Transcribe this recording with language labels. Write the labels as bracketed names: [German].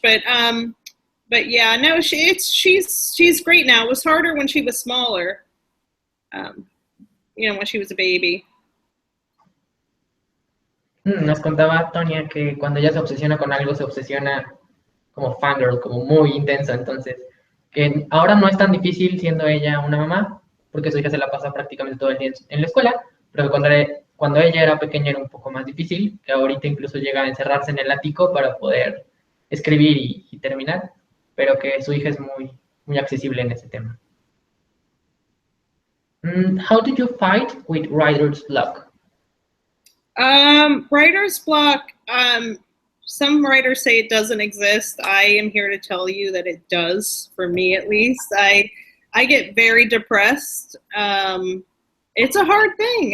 [English] But yeah, no, she's great now. It was harder when she was smaller, when she was a baby. [Spanish] Nos contaba Tonya que cuando ella se obsesiona con algo, se obsesiona como fangirl, como muy intensa. Entonces, que ahora no es tan difícil siendo ella una mamá, porque su hija se la pasa prácticamente todo el día en la escuela, pero que cuando ella era pequeña era un poco más difícil, que ahorita incluso llega a encerrarse en el ático para poder escribir y terminar, pero que su hija es muy, muy accesible en ese tema. [English] How do you fight with writer's block? Writer's block, some writers say it doesn't exist. I am here to tell you that it does, for me at least. I get very depressed. It's a hard thing.